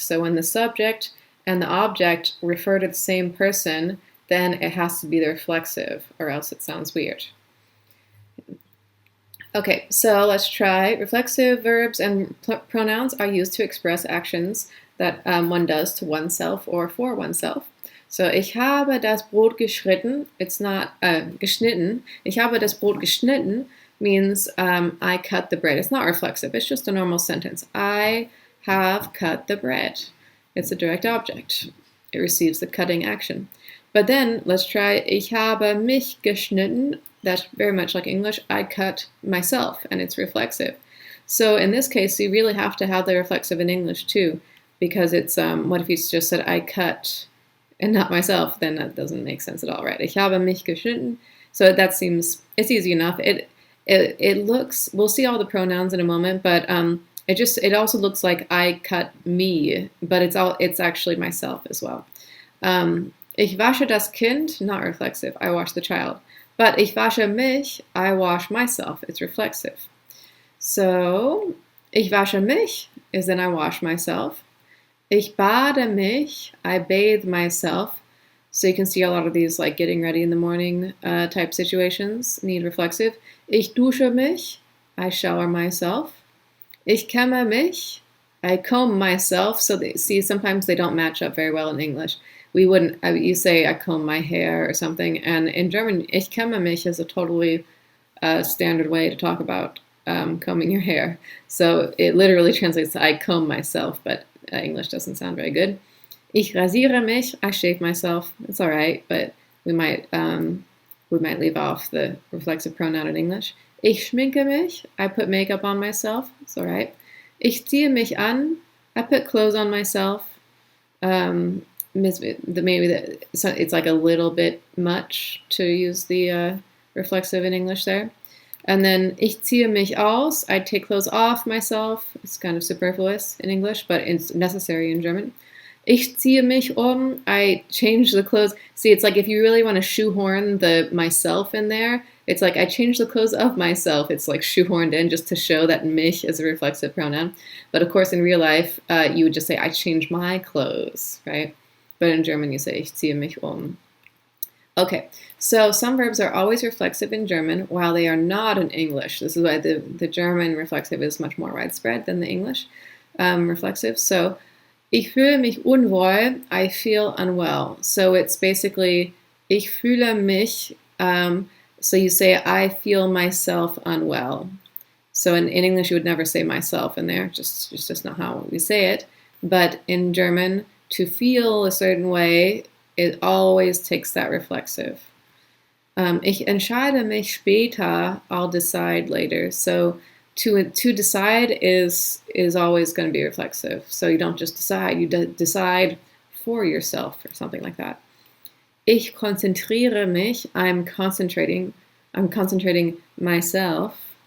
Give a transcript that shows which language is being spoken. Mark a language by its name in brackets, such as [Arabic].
[English] So when the subject and the object refer to the same person, then it has to be the reflexive or else it sounds weird. Okay, so let's try. Reflexive verbs and pronouns are used to express actions that one does to oneself or for oneself. [German] So, ich habe das Brot geschnitten. [English] It's not geschnitten. [German] Ich habe das Brot geschnitten [English] means I cut the bread. It's not reflexive. It's just a normal sentence. I have cut the bread. It's a direct object. It receives the cutting action. But then let's try. [German] Ich habe mich geschnitten. [English] That's very much like English. I cut myself, and it's reflexive. So in this case, you really have to have the reflexive in English too, because it's what if you just said I cut and not myself? Then that doesn't make sense at all, right? [German] Ich habe mich geschnitten. [English] So that seems it's easy enough. It looks. We'll see all the pronouns in a moment, but it also looks like I cut me, but it's actually myself as well. [German] Ich wasche das Kind, [English] not reflexive. I wash the child. But [German] ich wasche mich, [English] I wash myself. It's reflexive. So, [German] ich wasche mich [English] is then I wash myself. [German] Ich bade mich, [English] I bathe myself. So you can see a lot of these like getting ready in the morning type situations need reflexive. [German] Ich dusche mich, [English] I shower myself. [German] Ich kämme mich, [English] I comb myself. So sometimes they don't match up very well in English. We wouldn't, you say I comb my hair or something, and in German, [German] ich kämme mich [English] is a totally standard way to talk about combing your hair. So it literally translates to I comb myself, but English doesn't sound very good. [German] Ich rasiere mich, [English] I shave myself. It's all right, but we might leave off the reflexive pronoun in English. [German] Ich schminke mich, [English] I put makeup on myself. It's all right. [German] Ich ziehe mich an, [English] I put clothes on myself. It's like a little bit much to use the reflexive in English there. And then [German] ich ziehe mich aus, [English] I take clothes off myself. It's kind of superfluous in English, but it's necessary in German. [German] Ich ziehe mich [English] I change the clothes. See, it's like if you really want to shoehorn the myself in there, it's like I change the clothes of myself. It's like shoehorned in just to show that mich is a reflexive pronoun. But of course, in real life, you would just say I change my clothes, right? But in German, you say, [German] ich ziehe mich [English] Okay, so some verbs are always reflexive in German while they are not in English. This is why the German reflexive is much more widespread than the English reflexive. So, [German] ich fühle mich unwohl, [English] I feel unwell. So it's basically, [German] ich fühle mich, [English] so you say, I feel myself unwell. So in English, you would never say myself in there, it's just not how we say it. But in German, to feel a certain way, it always takes that reflexive. [German] Ich entscheide mich später, [English] I'll decide later. So to decide is always going to be reflexive. So you don't just decide, you decide for yourself or something like that. [German] Ich konzentriere mich, [English] I'm concentrating myself.